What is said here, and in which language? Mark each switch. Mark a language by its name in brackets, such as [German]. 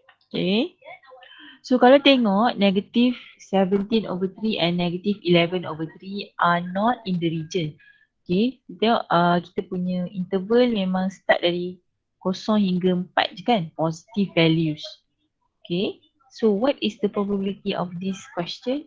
[English] Okay. So [Malay] kalau tengok [English] negative 17/3 and negative 11/3 are not in the region. Okay. [Malay] Tengok kita punya interval memang start dari 0 hingga 4 je kan. [English] Positive values. Okay. So what is the probability of this question?